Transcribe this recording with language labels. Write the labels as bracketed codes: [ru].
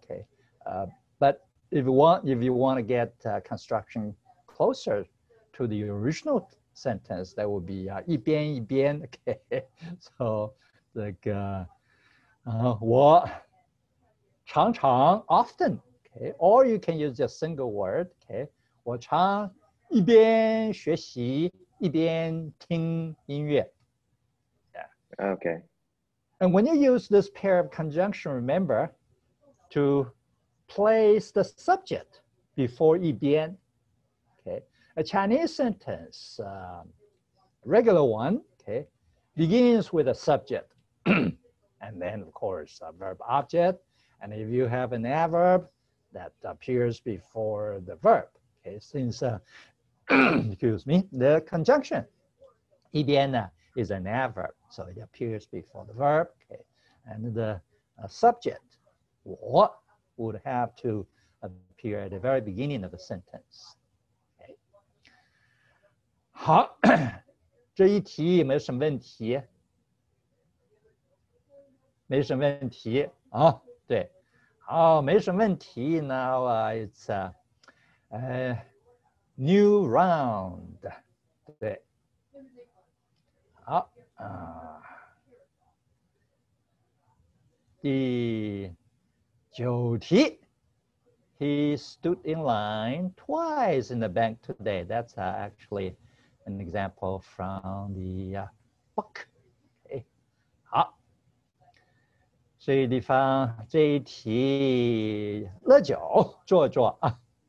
[en] Okay, but if you want to get construction closer to the original sentence, that would be 一边一边. Okay, so 这个我常常 often. Okay, or you can use just single word. [zh] Okay, 我常一边学习一边听音乐. [en] Yeah. Okay. And when you use this pair of conjunction, remember to place the subject before 一边. Okay, a Chinese sentence, regular one, okay, begins with a subject, and then of course a verb object. And if you have an adverb, that appears before the verb. Okay, since excuse me, the conjunction 一边呢 is an adverb, so it appears before the verb. Okay, and the subject 我 would have to appear at the very beginning of the sentence. Okay. [zh] 好，这一题有没有什么问题？没什么问题啊，对。好，没什么问题。 [en] Now it's a new round. [zh] 对，好第9题。 [en] He stood in line twice in the bank today. That's actually an example from the book. Okay. 好。 [zh] 这一地方这一题乐久做啊。